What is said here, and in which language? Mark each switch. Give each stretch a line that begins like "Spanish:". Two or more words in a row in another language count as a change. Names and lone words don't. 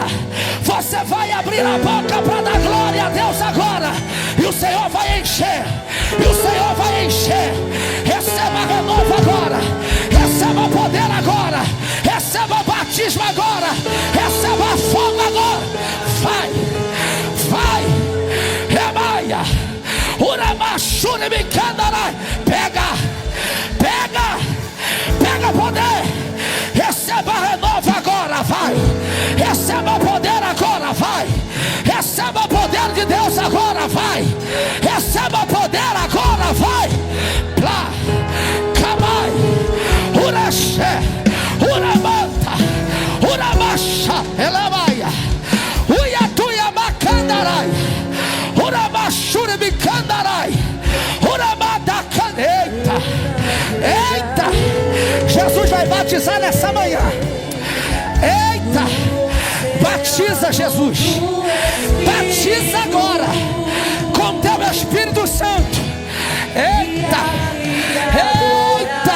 Portuguese: Você vai abrir a boca para dar glória a Deus agora. E o Senhor vai encher. E o Senhor vai encher. Receba renovo agora. Receba o poder agora. Receba o batismo agora. Receba fogo agora. Vai. Vai. Remaia. Uramachuri me candarai. Pega. Pega. Pega poder. Receba renovo agora. Vai. Receba o poder agora. Vai. Receba o poder de Deus agora. Vai. Receba o poder agora. Vai. Plá. Camai. Uraxé. Uramanta. Uramacha. Elamaia. Uiatuia macandarai. Uramachuri me candarai. Uramada caneita. Eita. Jesus vai batizar nessa manhã. Eita. Batiza, Jesus. Batiza agora com teu Espírito Santo. Eita. Eita.